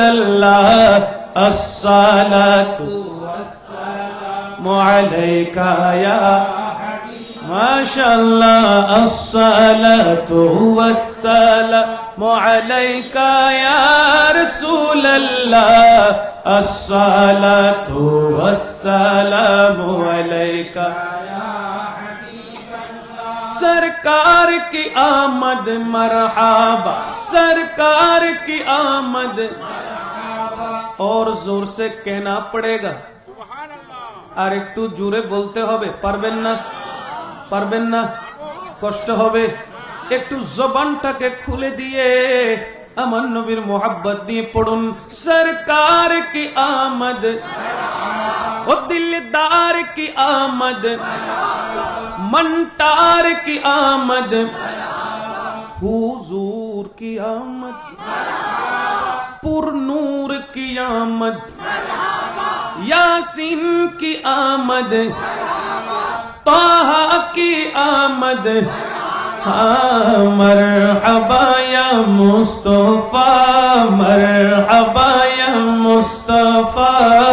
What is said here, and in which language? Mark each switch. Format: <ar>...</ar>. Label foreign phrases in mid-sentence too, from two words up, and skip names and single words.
<ar>اللہ، الصلاۃ والسلام علیک یا ماشاء اللہ، الصلاۃ والسلام علیک یا رسول اللہ، الصلاۃ والسلام علیک یا حبیب اللہ۔</ar> <ur>سرکار کی آمد مرحبا، سرکار کی آمد مرحبا، اور زور سے کہنا پڑے گا،</ur> <bn>আর একটু জোরে বলতে হবে, পারবেন না? পারবেন না? কষ্ট হবে। একটু জবানটাকে খুলে দিয়ে আমার নবীর মোহাব্বত দিয়ে পড়ুন,</bn> <ur>سرکار کی آمد، او دلدار کی آمد, منٹار کی آمد، حضور کی آمد، پر نور کی آمد، یاسین کی آمد، طہ کی آمد،</ur> <ar>مرحبا یا مصطفیٰ، مرحبا یا مصطفیٰ،</ar>